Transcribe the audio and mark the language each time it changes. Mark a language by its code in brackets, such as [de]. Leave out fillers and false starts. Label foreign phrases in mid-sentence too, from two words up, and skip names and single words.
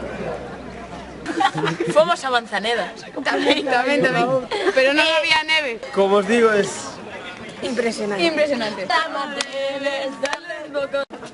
[gl] Fomos a Manzaneda. Tamén. Pero non había neve. Como os digo, [es] es Impresionante. Impresionante. Debes darle un poco